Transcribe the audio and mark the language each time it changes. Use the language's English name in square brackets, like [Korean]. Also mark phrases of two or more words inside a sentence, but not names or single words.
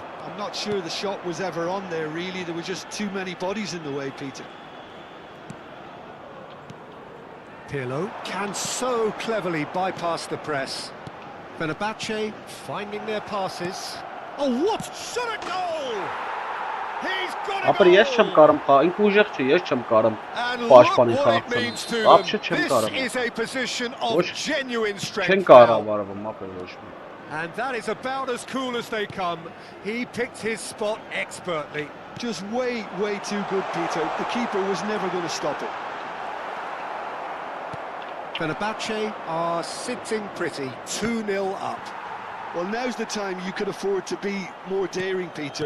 [English] I'm not sure the shot was ever on there, really. There were just too many bodies in the way, Peter. Pirlo can so cleverly bypass the press. Fenerbahce finding their passes. Oh, what shot a goal! He's got a goal! [Armenian] Ես չեմ կարում խաղ, ինքը ուժեղ չէ, ես չեմ կարում պաշտպանին խաղացնել։ Ապշե չեմ կարում։ [English] This is a position of genuine strength. [Armenian] Չեն կառավարվում, ապա ոչ մի։ [English] And that is about as cool as they come. He picked his spot expertly. Just way too good, Peter. The keeper was never going to stop it. Fenerbahce are sitting pretty, 2-0 up. Well, now's the time you could afford to be more daring, Peter.